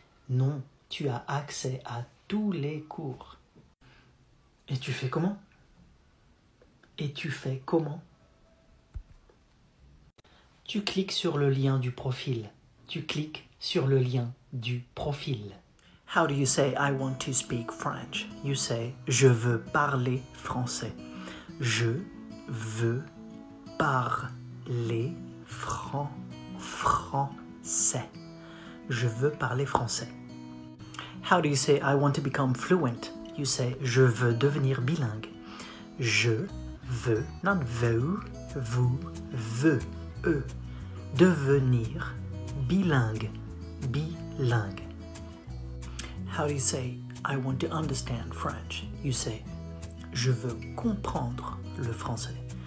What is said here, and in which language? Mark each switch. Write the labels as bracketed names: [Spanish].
[French] Non, tu as accès à tous les cours. Et tu fais comment? Et tu fais comment? Tu cliques sur le lien du profil. Tu cliques sur le lien du profil. [English] How do you say I want to speak French? You say [French] je veux parler français. Je veux parler français. je veux parler français. [English] How do you say I want to become fluent? You say [French] je veux devenir bilingue. Je veux, not veux, vous, veux, devenir bilingue, bilingue. [English] How do you say I want to understand French? You say [French] je veux comprendre le français.